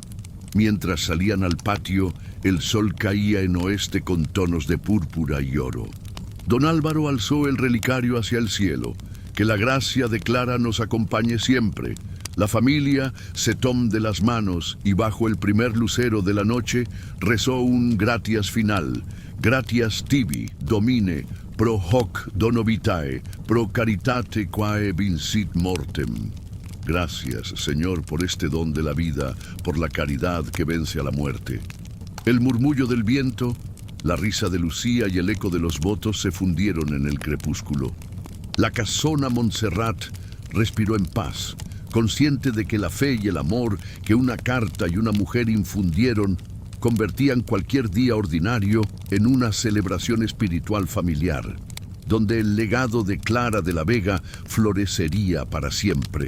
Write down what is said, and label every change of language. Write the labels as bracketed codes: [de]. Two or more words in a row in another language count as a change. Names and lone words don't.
[es] Mientras salían al patio, el sol caía en oeste con tonos de púrpura y oro. Don Álvaro alzó el relicario hacia el cielo. Que la gracia de Clara nos acompañe siempre. La familia se tomó de las manos y bajo el primer lucero de la noche rezó un gratias final. [la] Gratias tibi, domine, pro hoc dono vitae, pro caritate quae vincit mortem. [es] Gracias, Señor, por este don de la vida, por la caridad que vence a la muerte. El murmullo del viento, la risa de Lucía y el eco de los votos se fundieron en el crepúsculo. La casona Montserrat respiró en paz, consciente de que la fe y el amor que una carta y una mujer infundieron convertían cualquier día ordinario en una celebración espiritual familiar, donde el legado de Clara de la Vega florecería para siempre.